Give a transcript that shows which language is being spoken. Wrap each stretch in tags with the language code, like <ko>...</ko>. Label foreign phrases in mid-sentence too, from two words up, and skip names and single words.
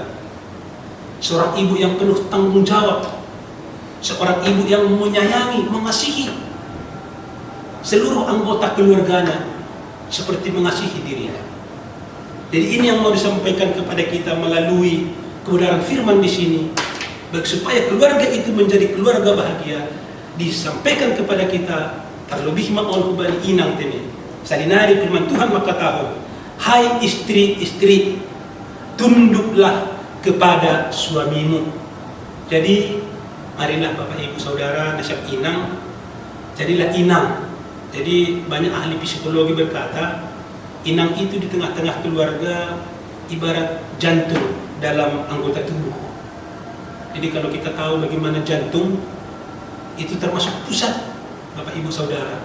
<id>Seorang ibu yang penuh tanggung jawab, seorang ibu yang menyayangi, mengasihi seluruh anggota keluarganya seperti mengasihi dirinya. Jadi ini yang mau disampaikan kepada kita melalui kebenaran firman di sini, supaya keluarga itu menjadi keluarga bahagia. Disampaikan kepada kita terlebih</id> <bts>maon kubali inang tene.</bts> <id>Salinari firman Tuhan maka tahu, hai istri-istri, tunduklah kepada suamimu. Jadi marilah Bapak Ibu Saudara,</id> <bts>nasab inang,</bts> <id>jadilah inang. Jadi banyak ahli psikologi berkata, inang itu di tengah-tengah keluarga ibarat jantung dalam anggota tubuh. Jadi kalau kita tahu bagaimana jantung itu termasuk pusat, Bapak Ibu Saudara.</id>